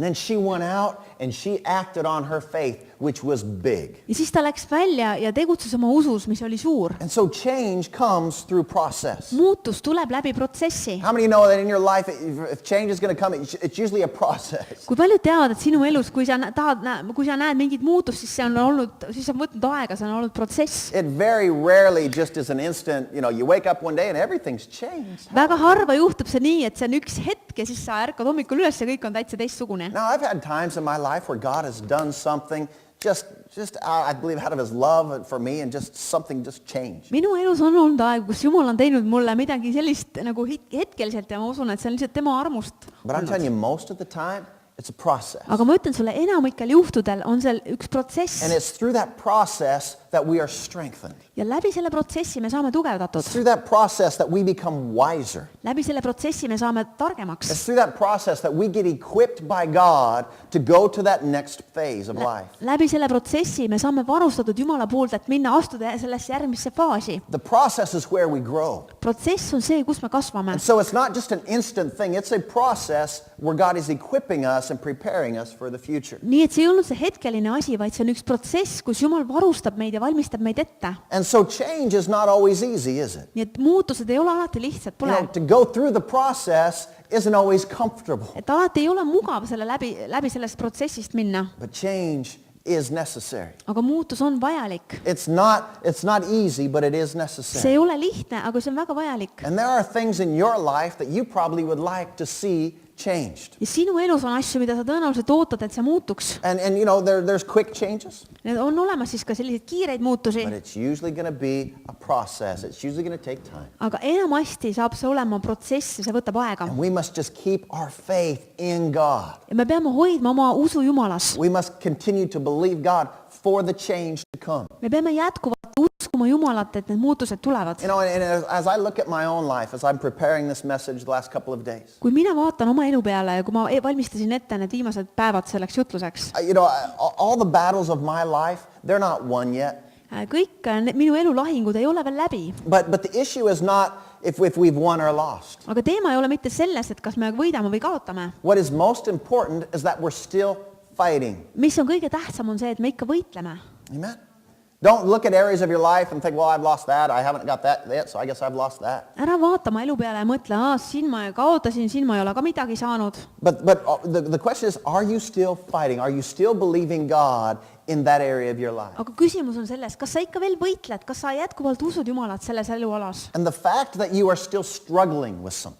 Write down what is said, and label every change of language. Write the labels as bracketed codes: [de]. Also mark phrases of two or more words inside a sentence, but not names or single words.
[en] And then she went out and she acted on her faith, which was big. [et] Ja siis ta läks välja ja tegutses oma usus, mis oli suur. [en] And so change comes through process. [et] Muutus tuleb läbi protsessi. [en] How many know that in your life, if change is going to come, it's usually a process? [et] Kui paljud teavad, et sinu elus, kui sa näed mingit muutust, siis see on võtnud aega, see on olnud protsess. [en] It very rarely just is an instant, you wake up one day and everything's changed. [et] Väga harva juhtub see nii, et see on üks hetk ja siis sa ärkad hommikul üles ja kõik on täitsa teistsugune. [en] Now, I've had times in my life where God has done something just I believe out of his love for me and just something just changed. [et] Minu elus on olnud aeg, kus Jumal on teinud mulle midagi sellist nagu hetkeliselt ja ma usun, et see on lihtsalt tema armust. [en] But I'm telling you, most of the time, it's a process. [et] Aga ma ütlen sulle, enamikel juhtudel on seal üks protsess. [en] And it's through that process that we are strengthened. [et] Ja läbi selle protsessi me saame tugevdatud. [en] It's through that process that we become wiser. [et] Läbi selle protsessi me saame targemaks. [en] It's through that process that we get equipped by God to go to that next phase of life. [et] Läbi selle protsessi me saame varustatud Jumala poolt, et minna astuda sellesse järgmisse faasi. [en] The process is where we grow. [et] Protsess on see, kus me kasvame. [en] And so it's not just an instant thing. It's a process where God is equipping us and preparing us for the future. [et] Nii et see ei olnud see hetkeline asi, vaid see on üks protsess, kus Jumal varustab meid ja valmistab meid ette. [en] And so change is not always easy, is it? [et] Nii et muutused ei ole alati lihtsad, pole. [en] To go through the process isn't always comfortable. [et] Et alati ei ole mugav selle läbi sellest protsessist minna. [en] But change is necessary. [et] Aga muutus on vajalik. [en] It's not easy, but it is necessary. [et] See ei ole lihtne, aga see on väga vajalik. [en] And there are things in your life that you probably would like to see changed. [et] Ja sinu elus on asju, mida sa tõenäoliselt ootad, et see muutuks. [en] And there's quick changes. [et] Need on olemas siis ka selliseid kiireid muutusi. [en] But it's usually going to be a process. It's usually going to take time. [et] Aga enamasti saab see olema protsess ja see võtab aega. [en] And we must just keep our faith in God. [et] Ja me peame hoidma oma usu Jumalas. [en] We must continue to believe God for the change to come. [et] Me peame jätkuvalt uskuma Jumalat, et need muutused tulevad. [en] And as I look at my own life, as I'm preparing this message the last couple of days, [et] Kui mina vaatan oma elu peale ja kui ma valmistasin ette need viimased päevad selleks jutluseks, [en] all the battles of my life, they're not won yet. [et] kõik minu elu lahingud ei ole veel läbi. [en] But the issue is not if we've won or lost. [et] Aga teema ei ole mitte selles, et kas me võidame või kaotame. [en] What is most important is that we're still fighting. [et] Mis on kõige tähtsam on see, et me ikka võitleme. [en] Amen. Don't look at areas of your life and think, well, I've lost that. I haven't got that yet, so I guess I've lost that. [et] Ära vaata oma elu peale ja mõtle, siin ma kaotasin, siin ma ei ole ka midagi saanud. [en] But the question is, are you still fighting? Are you still believing God in that area of your life? [et] Aga küsimus on selles, kas sa ikka veel võitled, kas sa jätkuvalt usud Jumalat selles elualas? [en] And the fact that you are still struggling with something.